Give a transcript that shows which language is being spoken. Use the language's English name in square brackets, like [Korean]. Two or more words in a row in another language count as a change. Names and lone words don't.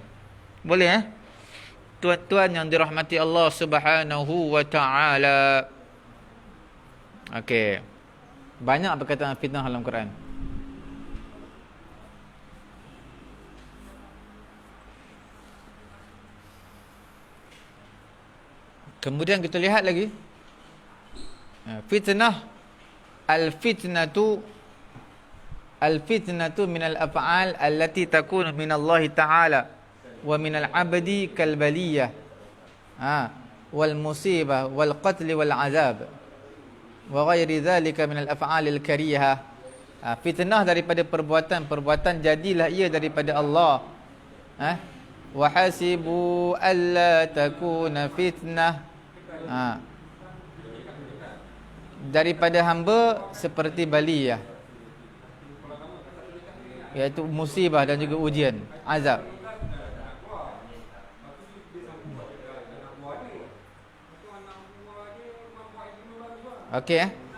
[Malay] Boleh tuan-tuan yang dirahmati Allah [Arabic] سبحانه وتعالى. [Malay] Okey. Banyak perkataan fitnah dalam Quran. Kemudian kita lihat lagi fitnah. [Arabic] الفتنة من الأفعال التي تكون من الله تعالى ومن العبد كالبلية والمصيبة والقتل والعذاب وغير ذلك من الأفعال الكريهة. [Malay] Fitnah daripada perbuatan jadilah ia daripada Allah. [Arabic] وحسبوا ألا تكون فتنة. [Malay] Daripada hamba seperti baliyah, iaitu musibah dan juga ujian, azab. Okey.